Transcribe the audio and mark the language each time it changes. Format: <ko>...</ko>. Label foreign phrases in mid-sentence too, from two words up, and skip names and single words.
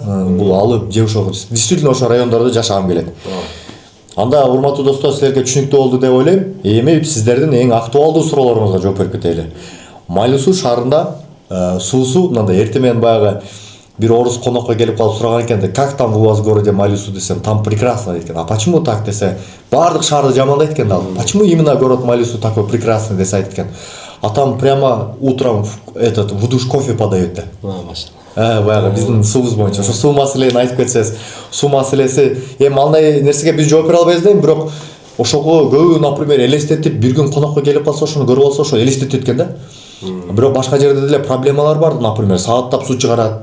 <ky>Бул алып же ошо действительно ошо райондордо жашагым келет. Анда урматтуу достор, силерге түшүнүктүү болду деп ойлойм. Эми сиздердин эң актуалдуу суроолоруңузга жооп берип кетели. Малюсу шаарында суусу мындай эртең менен баягы бир орус конокко келип калып сураган экен да,</ky> <ru>как там у вас в городе Малюсу десем, там прекрасно</ru> <ky>дейт экен.</ky> <ru>А почему так</ru> <ky>десе, баардык шаарды жамандайт экен да.</ky> <ru>Почему именно город Малюсу такой прекрасный</ru> <ky>десе айтат экен.</ky> <ru>А там прямо утром в душ кофе подают да.</ru> <ky>Машалла. Баягы биздин суубуз боюнча ошо суу маселени айтып кетсеңиз, суу маселеси эми андай нерсеге биз жооп бере албайбыз да, бирок ошого көбү, например, элестетип бир күн конокко келип калса, ошону көрүп алса, ошо элестетет экен да. Бирок башка жерде деле проблемалар бар, например, сааттап суу чыгарат.</ky>